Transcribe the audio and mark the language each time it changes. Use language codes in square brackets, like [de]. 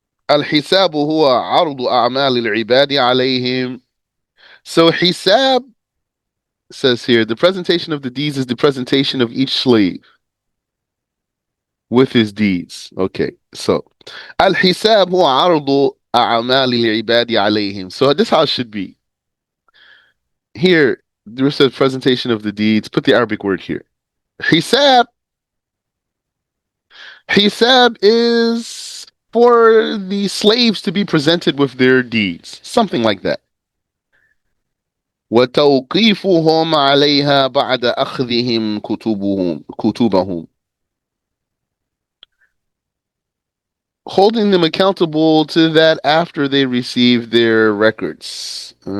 [ar] الحساب هو عرض أعمال العباد عليهم. [en] So hisab says here, the presentation of the deeds is the presentation of each slave with his deeds. Okay, so [ar] الحساب هو عرض أعمال العباد عليهم. [en] So this how it should be. Here, there says presentation of the deeds. Put the Arabic word here. Hisab. Hisab is for the slaves to be presented with their deeds. Something like that. [ar] وتوقيفهم عليها بعد أخذهم كتبهم. [en] Holding them accountable to that after they receive their records.